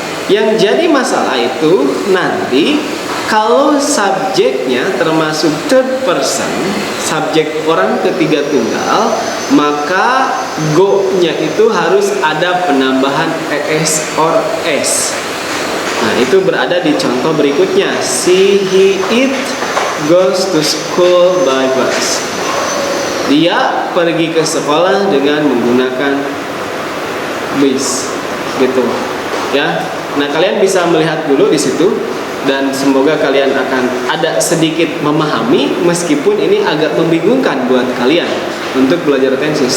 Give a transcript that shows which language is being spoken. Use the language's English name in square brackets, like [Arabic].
[Indonesian] Yang jadi masalah itu nanti kalau subjeknya termasuk third person, subjek orang ketiga tunggal, maka go-nya itu harus ada penambahan es or s. Nah, itu berada di contoh berikutnya. [English] She, he, it goes to school by bus. [Indonesian] Dia pergi ke sekolah dengan menggunakan bis, gitu ya. Nah, kalian bisa melihat dulu di situ, dan semoga kalian akan ada sedikit memahami, meskipun ini agak membingungkan buat kalian untuk belajar tenses.